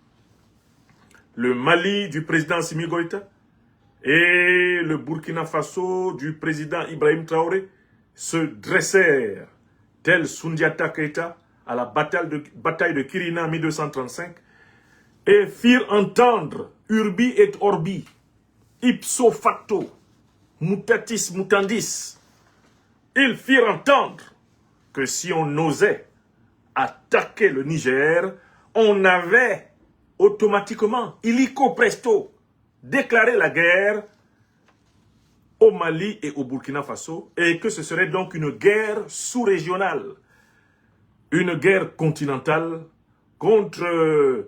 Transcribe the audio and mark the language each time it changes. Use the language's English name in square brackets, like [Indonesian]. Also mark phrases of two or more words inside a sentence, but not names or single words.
[French] Le Mali du président Assimi Goïta et le Burkina Faso du président Ibrahim Traoré se dressèrent, tel Soundiata Keïta, à la bataille de Kirina en 1235, et firent entendre, [Latin] urbi et orbi, ipso facto, mutatis mutandis, [French] ils firent entendre que si on osait attaquer le Niger, on avait automatiquement, illico presto, déclaré la guerre au Mali et au Burkina Faso, et que ce serait donc une guerre sous-régionale, une guerre continentale contre